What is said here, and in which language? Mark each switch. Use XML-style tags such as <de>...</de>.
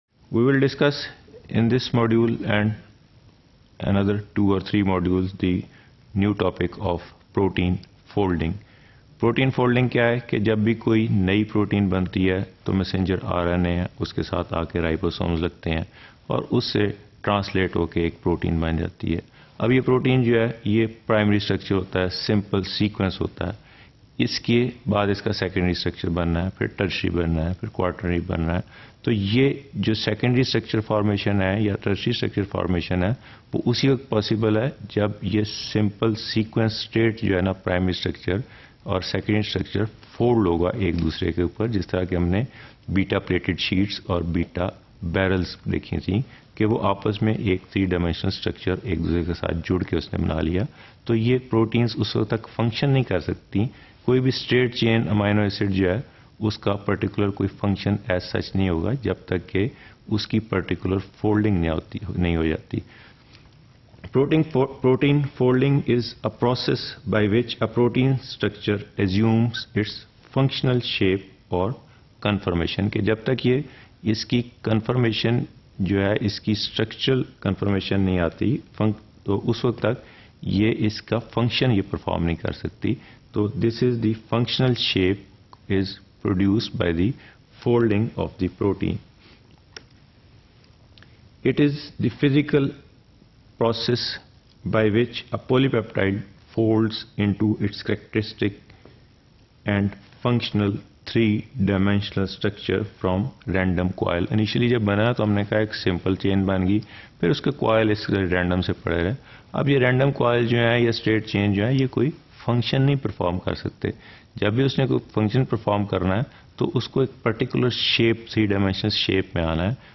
<en>We will discuss in this module and another 2 or 3 modules the new topic of protein folding.</en> <hi>Protein folding क्या है कि जब भी कोई नई प्रोटीन बनती है तो मैसेंजर आरएनए है उसके साथ आके राइबोसोम्स लगते हैं और उससे ट्रांसलेट होके एक प्रोटीन बन जाती है. अब ये प्रोटीन जो है ये प्राइमरी स्ट्रक्चर होता है, सिंपल सीक्वेंस होता है. इसके बाद इसका सेकेंडरी स्ट्रक्चर बनना है, फिर टर्शरी बनना है, फिर क्वार्टरनरी बनना है. तो ये जो सेकेंडरी स्ट्रक्चर फॉर्मेशन है या टर्शरी स्ट्रक्चर फॉर्मेशन है वो उसी वक्त पॉसिबल है जब ये सिंपल सीक्वेंस स्टेट जो है ना प्राइमरी स्ट्रक्चर और सेकेंडरी स्ट्रक्चर फोल्ड होगा एक दूसरे के ऊपर, जिस तरह के हमने बीटा प्लेटेड शीट्स और बीटा बैरल्स देखी थी कि वो आपस में एक 3 डायमेंशनल स्ट्रक्चर एक दूसरे के साथ जुड़ के उसने बना लिया. तो ये प्रोटीन्स उस वक्त तक फंक्शन नहीं कर सकती. कोई भी स्ट्रेट चेन अमाइनो एसिड जो है उसका पर्टिकुलर कोई फंक्शन एज सच नहीं होगा जब तक कि उसकी पर्टिकुलर फोल्डिंग नहीं हो जाती.</hi> <en>Protein folding is a process by which a protein structure assumes its functional shape or conformation.</en> <hi>कि जब तक ये इसकी conformation जो है इसकी structural conformation नहीं आती तो उस वक्त तक ये इसका function ये perform नहीं कर सकती.</hi> <en>तो this is the functional shape is produced by the folding of the protein. It is the physical process by which a polypeptide folds into its characteristic and functional 3-dimensional structure from random coil.</en> <hi>Initially जब बना तो हमने कहा एक simple chain बन गई, फिर उसके कॉयल इस रैंडम से पड़े रहे. अब ये रैंडम कॉयल जो है या स्ट्रेट चेन जो है ये कोई फंक्शन नहीं परफॉर्म कर सकते. जब भी उसने कोई फंक्शन परफॉर्म करना है तो उसको एक पर्टिकुलर शेप 3-dimensional शेप में आना है.</hi>